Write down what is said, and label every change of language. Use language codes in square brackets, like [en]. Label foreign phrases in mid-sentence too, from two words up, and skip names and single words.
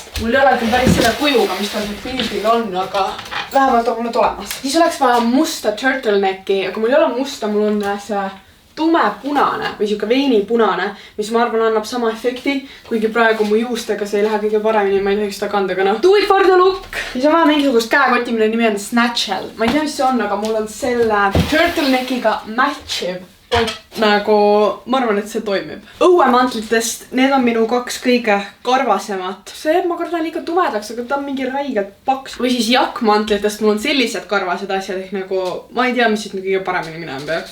[et] Mul ei ole küll päris selle kujuga, mis tal pildil on, aga vähemalt on mul need olemas. Siis oleks vaja musta turtlenecki, aga mul ei ole musta, mul on see tumepunane või siuke veinipunane, mis ma arvan annab sama efekti, kuigi praegu mu juustega see ei lähe kõige paremini, ma ei tohiks seda kanda, aga noh. [en] Do it for the look! [et] Siis on vaja mingisugust käekotti, mille nimi on Snatchel. Ma ei tea, mis see on, aga mul on selle turtleneckiga matchiv kott. nagu ma arvan, et see toimib. Õuemantlitest, need on minu 2 kõige karvasemat. See ma kardan liiga tumedaks, aga ta on mingi räigelt paks. Või siis jakkmantlitest mul on sellised karvased asjad, ehk nagu ma ei tea, mis siit kõige paremini minema peaks.